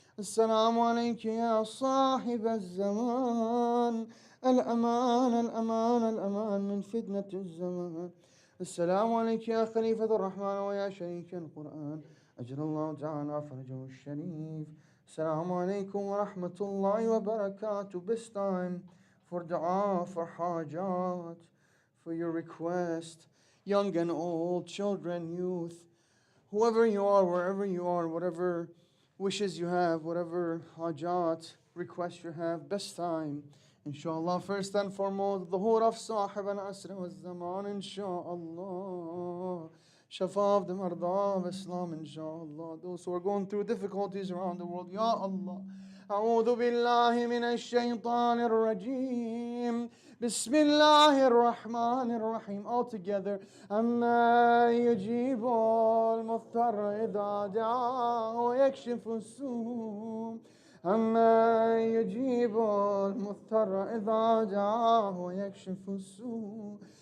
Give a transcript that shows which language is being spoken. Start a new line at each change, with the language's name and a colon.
Arabic: السلام عليك يا صاحب الزمان الأمان الأمان الأمان من فتنة الزمان. السلام عليك يا خليفة الرحمن ويا شريك القرآن أجر الله تعالى فرجه الشريف. السلام عليكم ورحمة الله وبركاته.
English: Best time for dua, for hajat, for your request, young and old, children, youth, whoever you are, wherever you are, whatever wishes you have, whatever hajat, requests you have, best time. Inshallah, first and foremost, the ظهور of
Arabic: صاحب العصر والزمان
English: inshallah. Shafa of the marda of Islam inshallah. Those who are going through difficulties around the world, Ya Allah.
Arabic: أعوذ بالله من الشيطان الرجيم. بسم الله الرحمن الرحيم.
English: All together.
Arabic: أما يجيب المضطر إذا دعاه ويكشف السوء. أما يجيب المضطر إذا دعاه ويكشف السوء.